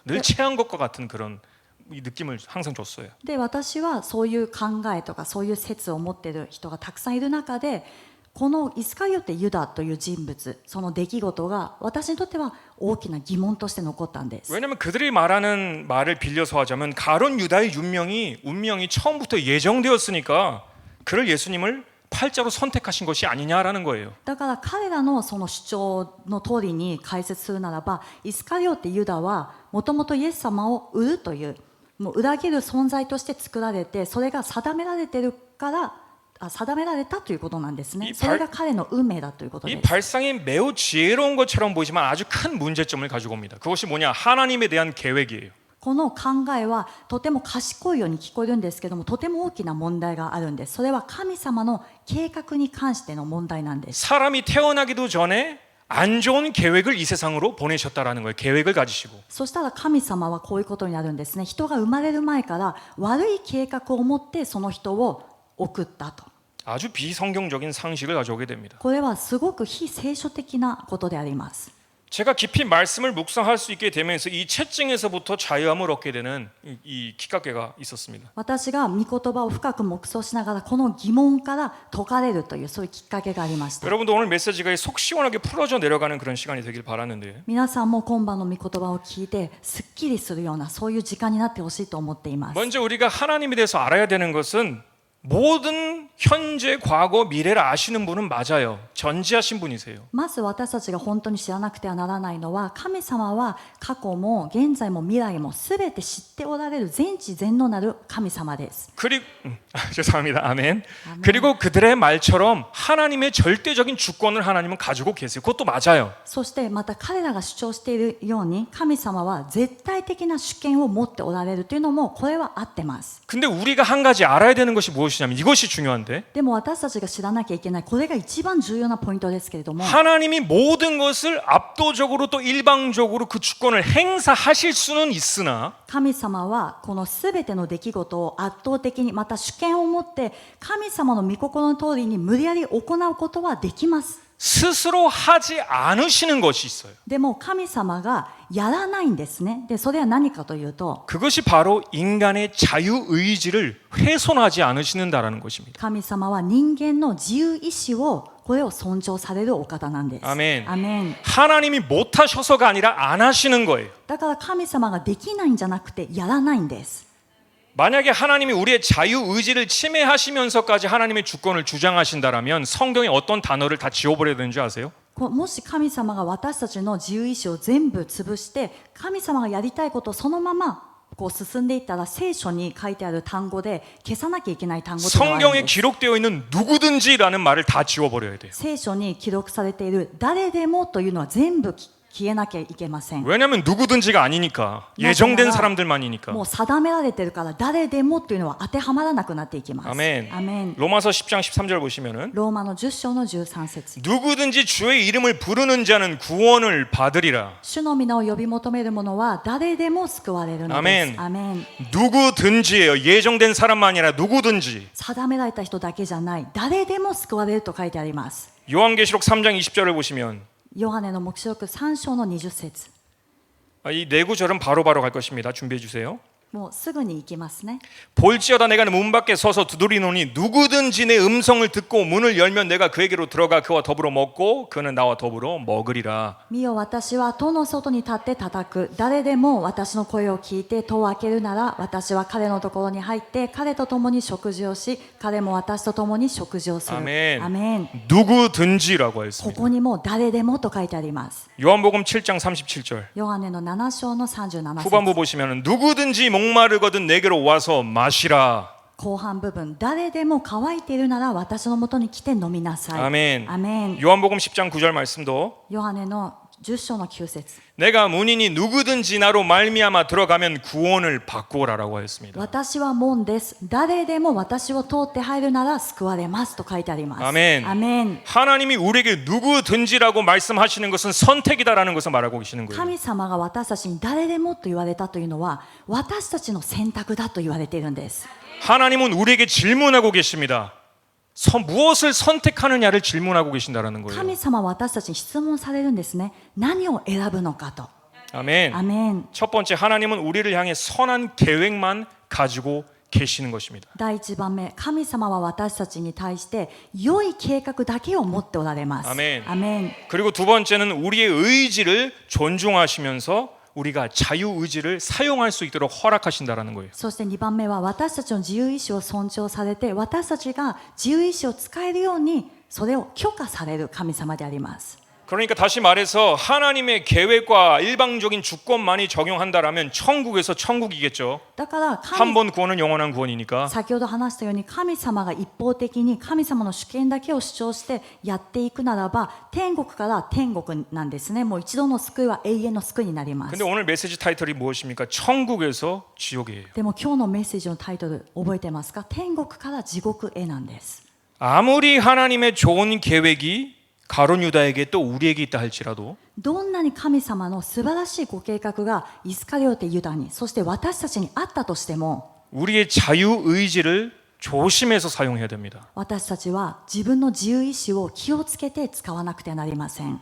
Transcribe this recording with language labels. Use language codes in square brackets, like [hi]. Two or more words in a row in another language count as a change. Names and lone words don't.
[ko] 늘 체한 것과 같은 그런 이 느낌을 항상 줬어요. [ja] で私はそういう考えとかそういう説を持っている人がたくさんいる中で、このイスカリオテ・ユダという人物、その出来事が私にとっては大きな疑問として残ったんです。 [ko] 왜냐하면 그들이 말하는 말을 빌려서 하자면 가론 유다의 운명이 처음부터 예정되었으니까 그를 예수님을 팔자로 선택하신 것이 아니냐라는 거예요. [ja] だから彼らのその主張の通りに解説するならば、イスカリオテ・ユダはもともとイエス様を売るという、もう裏切る存在として作られて、それが定められてるから定められたということなんですね。それが彼の運命だということ [ko] 이 [ja] です。 [ko] 발상이 매우 지혜로운 것처럼 보이지만 아주 큰 문제점을 가지고 옵니다. 그것이 뭐냐? 하나님에 대한 계획이에요. [ja] この考えはとても賢いように聞こえるんですけども、とても大きな問題があるんです。それは神様の計画に関しての問題なんです。 [ko] 사람이 태어나기도 전에 안 좋은 계획을 이 세상으로 보내셨다라는 거예요. 계획을 가지시고. [ja] そしたら神様はこういうことになるんですね。人が生まれる前から悪い計画を持ってその人を送ったと。 [ko] 아주 비성경적인 상식을 가져오게 됩니다. [ja] これはすごく非聖書的なことであります。 [ko] 제가 깊이 말씀을 묵상할 수 있게 되면서 이 채증에서부터 자유함을 얻게 되는 이 기각계가 있었습니다. [ja] 私が御言葉を深く黙想しながら、この疑問から解かれるという、そういうきっかけがありました。 [ko] 여러분도 오늘 메시지가 속 시원하게 풀어져 내려가는 그런 시간이 되길 바라는데 [ja] 皆さんも今晩の御言葉を聞いてすっきりするような、そういう時間になってほしいと思っています。 [ko] 먼저 우리가 하나님에 대해서 알아야 되는 것은 모든 현재, 과거, 미래를 아시는 분은 맞아요. 전지하신 분이세요. [ja] まず私たちが本当に知らなくてはならないのは、神様は過去も現在も未来も全て知っておられる全知全能なる神様です。 [ko] 그리고 죄송합니다. 아멘. 그리고 그들의 말처럼 하나님의 절대적인 주권을 하나님은 가지고 계세요. 그것도 맞아요. [ja] そしてまた彼らが主張しているように、神様は絶対的な主権を持っておられるというのも、これは合ってます。 [ko] 근데 우리가 한 가지 알아야 되는 것이 무엇이냐면 이것이 중요한데 [ja] でも私たちが知らなきゃいけない、これが一番重要なポイントですけれども、 [ko] 하나님이 모든 것을 압도적으로 또 일방적으로 그 주권을 행사하실 수는 있으나 [ja] 神様はこのすべての出来事を圧倒的に、また主権を持って神様の御心の通りに無理やり行うことはできます。 [ko] 스스로 하지 않으시는 것이 있어요. [ja] でも神様がやらないんですね。でそれは何かというと、 [ko] 그것이 바로 인간의 자유의지를 훼손하지 않으시는다라는 것입니다. [ja] 神様は人間の自由意志を、これを尊重されるお方なんです。 [ko] 아멘. [ja] アメン。 [ko] 하나님이 못하셔서가 아니라 안 하시는 거예요. [ja] だから神様ができないんじゃなくてやらないんです。 [ko] 만약에 하나님이 우리의 자유의지를 침해하시면서까지 하나님의 주권을 주장하신다라면 성경에 어떤 단어를 다 지워버려야 되는지 아세요? [ja] もし神様が私たちの自由意志を全部潰して、神様がやりたいことをそのままこう進んでいったら、聖書に書いてある単語で消さなきゃいけない単語というのがあるん [ko] 성경에 [ja] です。 [ko] 기록되어 있는 누구든지라는 말을 다 지워버려야 돼요. [ja] 聖書に記録されている誰でもというのは全部消えなきゃいけません。 [ko] 왜냐하면 누구든지가 아니니까 예정된 사람들만이니까. [ja] もう定められてるから、誰でもというのは当てはまらなくなっていきます。 [ko] 아멘. [ja] アメン。 [ko] 로마서 10장 13절 보시면은 [ja] ローマの10章の13節。 [ko] 누구든지 주의 이름을 부르는 자는 구원을 받으리라. [ja] 主の皆を呼び求める者は誰でも救われるのです。アメン。アメン。 [ko] 누구든지예요. 예정된 사람만 아니라 누구든지. [ja] 定められた人だけじゃない、誰でも救われると書いてあります。 [ko] 요한계시록 3장 20절을 보시면 [ja] ヨハネの黙示録3章の20節。 [ko] 이 네 구절은 바로바로 갈 것입니다. 준비해 주세요. [ja] もうすぐに行きますね。 [ko] 볼지어다 내가 문 밖에 서서 두드리노니 누구든지 내 음성을 듣고 문을 열면 내가 그에게로 들어가 그와 더불어 먹고 그는 나와 더불어 먹으리라. [ja] 見よ私は戸の外に立って叩く。誰でも私の声を聞いて戸を開けるなら、私は彼のところに入って彼と共に食事をし、彼も私と共に食事をする。 [ko] 아멘. [ja] アメン。 [ko] 누구든지라고 [ja] こ [ko] 했습니다. [ja] こにも誰でもと書いてあります。 [ko] 요한복음 7장 37절 [ja] ヨハネの7章の37 [ko] 후반부 [ja] 節 [ko] 보시면 누구든지 목마르거든 내게로 와서 마시라. [ja] 後半部分、誰でも乾いているなら私のもとに来て飲みなさい。 [ko] 아멘. [ja] アメン。 [ko] 요한복음 10장 9절 말씀도 [ja] ヨハネの10章の9節 [ko] 내가 문이니 누구든지 나로 말미암아 들어가면 구원을 받고라라고 하였습니다. [ja] 私は門です。誰でも私を通って入るなら救われますと書いてあります。アメン。アメン。 [ko] 하나님이 우리에게 누구든지라고 말씀하시는 것은 선택이다라는 것을 말하고 계시는 거예요. [ja] 神様が私たちに誰でもと言われたというのは私たちの選択だと言われているんです。 [ko] 하나님은 우리에게 질문하고 계십니다. 무엇을 선택하느냐를 질문하고 계신다라는 거예요. [ja] 神様は私たちに質問されるんですね。何を選ぶのかと。 [ko] 아멘. [ja] アメン。 [ko] 첫 번째 하나님은 우리를 향해 선한 계획만 가지고 계시는 것입니다. [ja] 第一番目、神様は私たちに対して良い計画だけを持っておられます。アメン。アメン。 [ko] 그리고 두 번째는 우리의 의지를 존중하시면서 우리가 자유 의지를 사용할 수 있도록 허락하신다라는 거예요. [ja] そして2番目は私たちの自由意志を尊重されて私たちが自由意志を使えるようにそれを許可される神様であります。 [ko] 그러니까 다시 말해서 하나님의 계획과 일방적인 주권만이 적용한다라면 천국에서 천국이겠죠. [ja] だから [ko] 한 번 구원은 영원한 구원이니까. [ja] 先ほど話したように神様が一方的に神様の主権だけを主張してやっていくならば天国から天国なんですね。もう一度の救いは永遠の救いになります。 [ko] 근데 오늘 메시지 타이틀이 무엇입니까? 천국에서 지옥이에요. [ja] でも今日のメッセージのタイトル覚えてますか？天国から地獄へなんです。 [ko] 아무리 하나님의 좋은 계획이 가룟 유다에게 또 우리에게 있다 할지라도 [ja] どんなに神様の素晴らしいご計画がイスカリオテユダにそして私たちにあったとしても [ko] 우리의 자유 의지를 조심해서 사용해야 됩니다. [ja] 私たちは自分の自由意志を気をつけて使わなくてはなりません。